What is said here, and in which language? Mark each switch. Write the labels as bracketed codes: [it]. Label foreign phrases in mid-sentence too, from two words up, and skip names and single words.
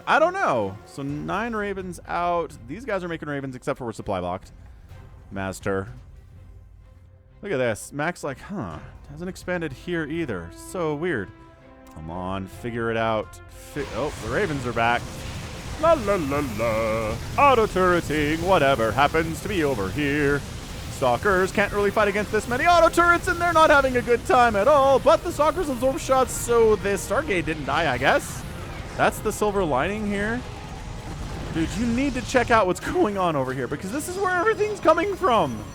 [en] I don't know. So 9 Ravens out. These guys are making Ravens except for we're supply blocked. MazTer. Look at this. Mac's like, huh. Hasn't expanded here either. So weird. Come on. Figure it out. Oh, the Ravens are back. La la la la. Auto-turreting. Whatever happens to be over here. Stalkers can't really fight against this many auto-turrets, and they're not having a good time at all. But the Stalkers absorb shots, so this Stargate didn't die, I guess. That's the silver lining here. Dude, you need to check out what's going on over here, because this is where everything's coming from.